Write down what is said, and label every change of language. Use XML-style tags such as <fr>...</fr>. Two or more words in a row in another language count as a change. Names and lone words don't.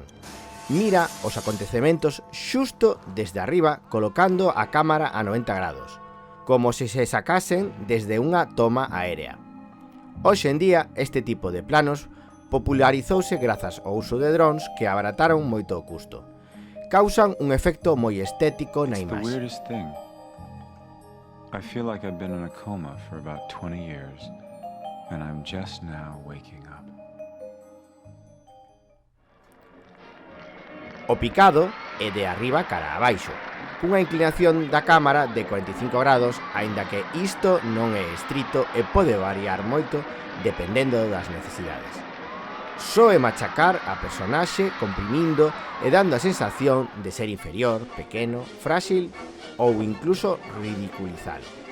<gl>Mira os acontecementos xusto desde arriba colocando a cámara a 90 grados, como se sacasen desde unha toma aérea. Hoxe en día, este tipo de planos popularizouse grazas ao uso de drones que abarataron moito o custo. Causan un efecto moi estético na imaxe.</gl> <en>I feel like I've been in a coma for about 20 years, and I'm just now waking up.</en> <gl>O picado é de arriba cara a abaixo, cunha inclinación da cámara de 45 grados, aínda que isto non é estrito e pode variar moito dependendo das necesidades. Só é machacar a personaxe comprimindo e dando a sensación de ser inferior, pequeno, frágil ou incluso ridiculizalo.</gl>